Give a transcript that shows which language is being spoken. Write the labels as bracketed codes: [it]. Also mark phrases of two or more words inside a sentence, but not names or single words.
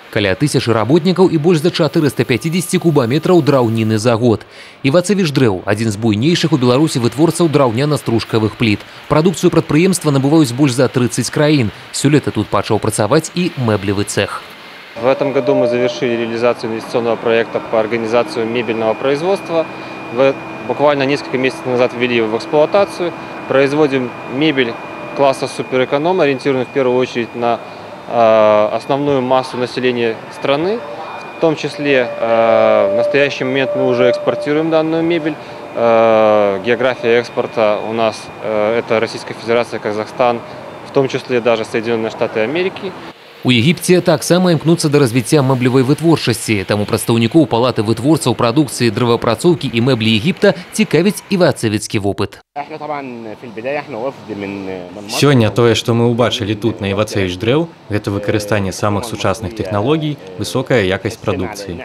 [be] Каля 1000 работникаў і больш за 450 кубаметраў драўніны за год. Івацевіч дрэў – адзін з буйнейшых у Беларусі вытворцаў драўняна-стружкавых пліт. Прадукцыю прадпрыемства набываюць больш за 30 краін. Сёлета тут пачаў працаваць і мэблевы цех. [ru] В этом году мы завершили реализацию инвестиционного проекта по организации мебельного производства. Буквально несколько месяцев назад ввели его в эксплуатацию. Производим мебель класса суперэконом, ориентированную в первую очередь на основную массу населения страны. В том числе в настоящий момент мы уже экспортируем данную мебель. География экспорта у нас это Российская Федерация, Казахстан, в том числе даже Соединенные Штаты Америки. [be] У Егіпце таксама імкнуцца да развіцця мэблевай вытворчасці. Таму прадстаўнікоў палаты вытворцаў прадукцыі дрэваапрацоўкі і мэблі Егіпта цікавіць івацевіцкі вопыт. Сёння тое, што мы ўбачылі тут на Івацевіч дрэў, гэта выкарыстанне самых сучасных тэхналогій, высокая якасць прадукцыі.